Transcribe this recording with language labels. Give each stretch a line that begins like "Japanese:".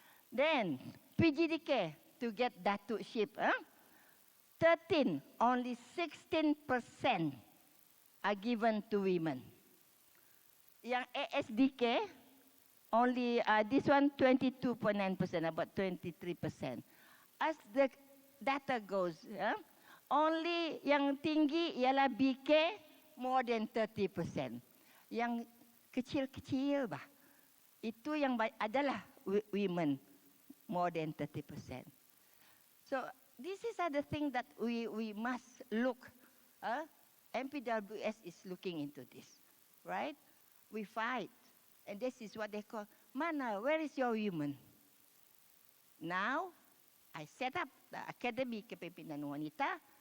English: Then, PGDK, to get Datukship. 13, only 16% are given to women. Yang ASDK, only, this one 22.9%, about 23%. As the data goes, only
Malay: yang tinggi ialah
English: BK, more than 30%.
Malay: Yang kecil-kecil bah, itu yang adalah women,
English: more than 30%. So this is the thing that we must look. MPWS is looking into this, right? We fight, and this is what they call, mana, where is your women? Now, I set up the Academy Kepimpinan Wanita.